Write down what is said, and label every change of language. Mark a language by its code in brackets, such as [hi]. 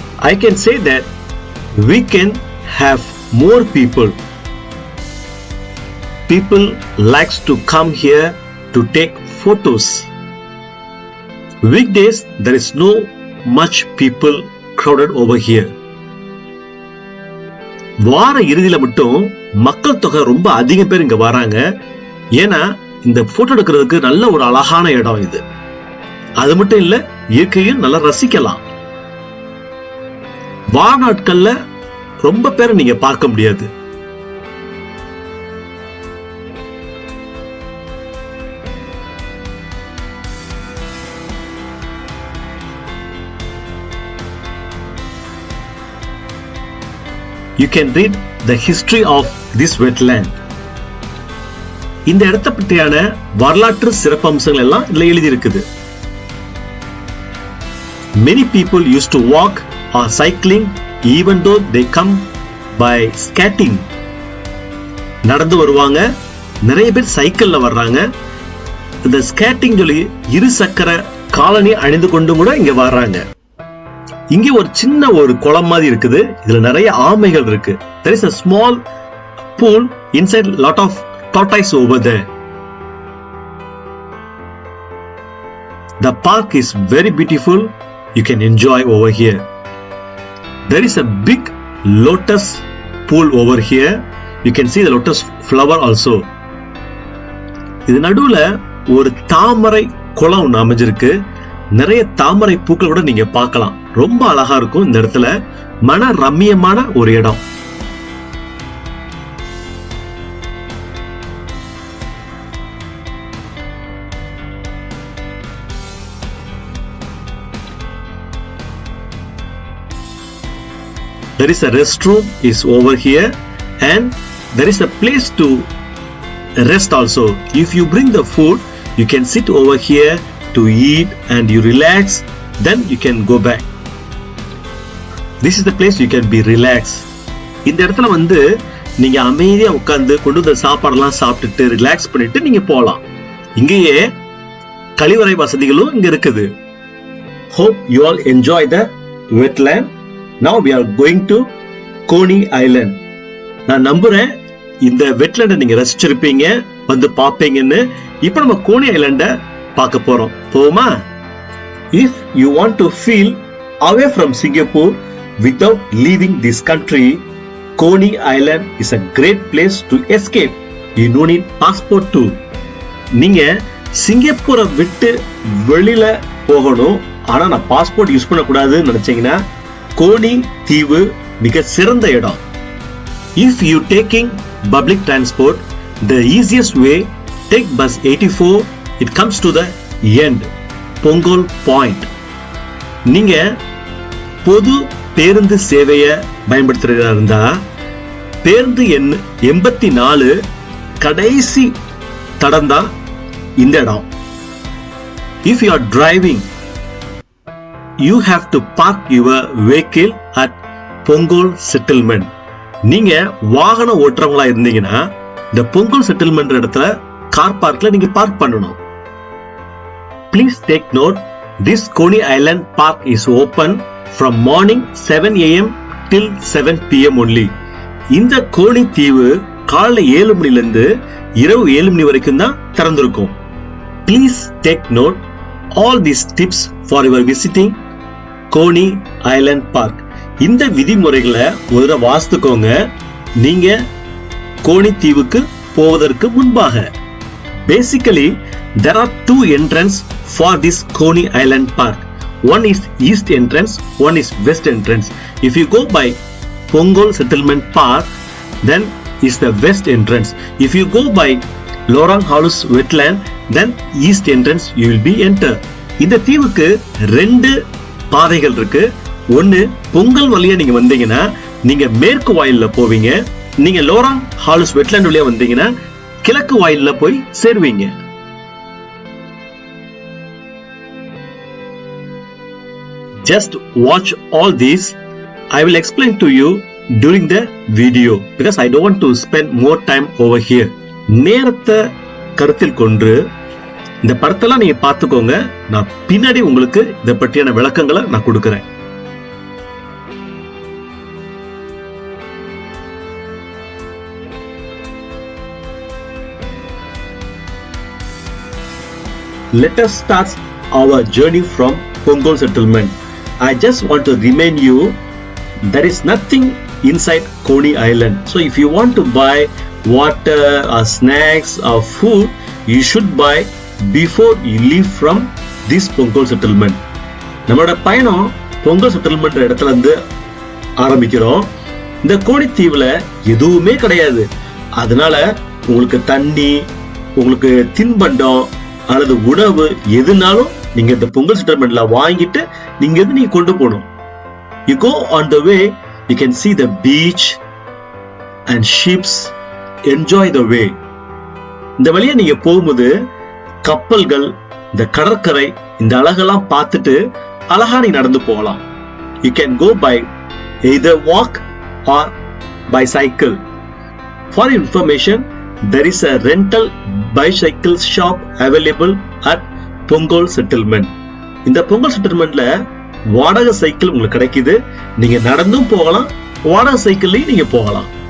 [en] I can say that we can have more people. People likes to come here to take photos. Weekdays there is no much people crowded over here. [ta] வார இறுதியில மட்டும் மக்கள் தொகை ரொம்ப அதிகம் பேர் இங்க வராங்க. ஏன்னா இந்த போட்டோ எடுக்கிறதுக்கு நல்ல ஒரு அழகான இடம் இது. அது மட்டும் இல்ல, இயற்கையும் நல்லா ரசிக்கலாம். வார நாட்கள்ல ரொம்ப பேரை நீங்க பார்க்க முடியாது. [en] You can read the history of this wetland. [ta] இந்த இடத்தை பற்றியான வரலாற்று சிறப்பம்சங்கள் எல்லாம் இதுல எழுதி இருக்குது. [en] Many people used to walk or cycling even though they come by skating. [ta] நடந்து வருவாங்க, நிறைய பேர் சைக்கிள்ல வர்றாங்க. இந்த ஸ்கேட்டிங் சொல்லி இரு சக்கர காலணி அணிந்து கொண்டு கூட இங்க வர்றாங்க. இங்க ஒரு சின்ன ஒரு குளம் மாதிரி இருக்குது. இதுல நிறைய ஆமைகள் இருக்கு. [en] There is a small pool inside lot of tortoise over there. The park is very beautiful. You can enjoy over here. There is a big lotus pool over here. You can see the lotus flower also. [ta] இது நடுவுல ஒரு தாமரை குளம் அமைஞ்சிருக்கு. நிறைய தாமரை பூக்கள் கூட நீங்க பார்க்கலாம். ரொம்ப அழகா இருக்கும். இந்த இடத்துல மன ரம்மியமான ஒரு இடம். [en] There is a restroom is over here and there is a place to rest also. If you bring the food, you can sit over here to eat and you relax, then you can go back. This is the place you can be relaxed. [ta] இந்த இடத்துல வந்து நீங்க அமைதியா உட்கார்ந்து கொண்டு வந்த சாப்பாடெல்லாம் சாப்பிட்டுட்டு ரிலாக்ஸ் பண்ணிட்டு நீங்க போலாம். இங்கேயே கழிவறை வசதிகளும் இங்க இருக்குது. [en] Hope you all enjoy the wetland. Now we are going to Coney Island. [ta] நான் நம்புறேன் இந்த வெட்லாண்டை நீங்க ரசிச்சிருப்பீங்க, வந்து பாப்பீங்கன்னு. இப்போ நம்ம கோனி ஐலண்ட பார்க்க போறோம். போமா? [en] If you want to feel away from Singapore without leaving this country, Coney Island is a great place to escape. You don't need passport too. [ta] நீங்க சிங்கப்பூரை விட்டு வெளியில போகணும், ஆனா நான் பாஸ்போர்ட் யூஸ் பண்ணக்கூடாதுன்னு நினைச்சீங்கன்னா கோனி தீவு மிக சிறந்த இடம். [en] If you taking public transport, the easiest way, take bus 84. It comes to the end, Punggol Point. [ta] நீங்க பொது பேருந்து சேவையை பயன்படுத்துறதா இருந்தா பேருந்து எண் 84 கடைசி தடம் தான் இந்த இடம். [en] If you are driving, you have to park your vehicle at Punggol Settlement. [ta] நீங்க வாகன ஓட்டுறவங்களா இருந்தீங்கன்னா இந்த பொங்கல் செட்டில்மெண்ட் இடத்துல கார் பார்க்ல நீங்க பார்க் பண்ணணும். [en] Please take note, this Coney Island Park is open from morning 7 AM till 7 PM only. [ta] இந்த Coney தீவு காலை 7 மணில இருந்து இரவு 7 மணி வரைக்கும் தான் திறந்திருக்கும். [en] Please take note all these tips for your visiting Coney Island Park. [ta] இந்த விதிமுறைகளை ஒரு வாசித்துக்கோங்க நீங்க கோனி தீவுக்கு போவதற்கு முன்பாக. [en] Basically, there are two entrances for this Coney Island Park. One is east entrance, one is west entrance. If you go by Punggol Settlement Park, then is the west entrance. If you go by Lorong Halus Wetland, then east entrance you will be enter. [ta] இந்த தீவுக்கு ரெண்டு பாதைகள் இருக்கு. ஒன்னு பொங்கல் வழியா நீங்க வந்தீங்கன்னா நீங்க மேற்கு வாயில்ல போவீங்க. நீங்க லோராங் ஹாலுஸ் வெட்லாண்ட் வழியா வந்தீங்கன்னா கிழக்கு வாயில்ல போய் சேருவீங்க. [en] Just watch all these. I will explain to you during the video because I don't want to spend more time over here. [ta] நேரத்தை கருத்தில் கொண்டு இந்த படத்தெல்லாம் நீங்க பார்த்துக்கோங்க. நான் பின்னாடி உங்களுக்கு இதை பற்றியான விளக்கங்களை நான் கொடுக்கிறேன். [en] Let us start our journey from Punggol Settlement. I just want to remind you there is nothing inside Coney Island. So if you want to buy water or snacks or food, you should buy before you leave from this Punggol Settlement. [ta] நம்மளோட பயணம் Pongal settlement இடத்துல இருந்து ஆரம்பிக்கிறோம். இந்த Coney தீவுல எதுவுமே கிடையாது. அதனால உங்களுக்கு தண்ணி, உங்களுக்கு தின்பண்டம் அல்லது உணவு எதுனாலும் நீங்க இந்த பொங்கல் செட்டில்மெண்ட்ல வாங்கிட்டு நீங்க எது நீங்க கொண்டு போகணும். [en] You go on the way, you can see the beach and ships. Enjoy the way. [ta] இந்த வழியா நீங்க போகும்போது கப்பல்கள், இந்த கடற்கரை, இந்த அழகெல்லாம் பார்த்துட்டு அழகா நீ நடந்து போகலாம். [en] You can go by either walk or by cycle. For information, there is a rental bicycle shop available at Punggol Settlement. [ta] இந்த பொங்கல் செட்டில்மெண்ட்ல வாடகை சைக்கிள் உங்களுக்கு கிடைக்குது. நீங்க நடந்தும் போகலாம், வாடகை சைக்கிள்லயும் நீங்க போகலாம்.